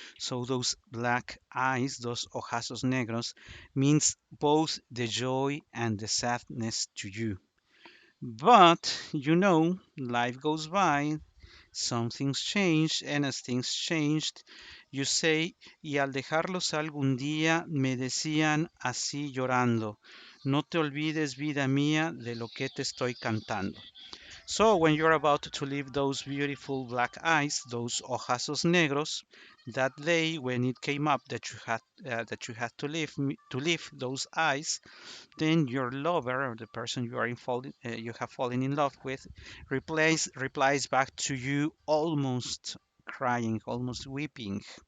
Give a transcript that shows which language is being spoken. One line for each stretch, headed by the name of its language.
English: So those black eyes, those ojazos negros, means both the joy and the sadness to you. But life goes by, some things change, and as things changed, you say,
Spanish: y al dejarlos algún día me decían así llorando, no te olvides, vida mía, de lo que te estoy cantando.
English: So when you're about to leave those beautiful black eyes, those ojazos negros, that day when it came up that you had to leave those eyes, then your lover, or the person you have fallen in love with, replies back to you, almost crying, almost weeping.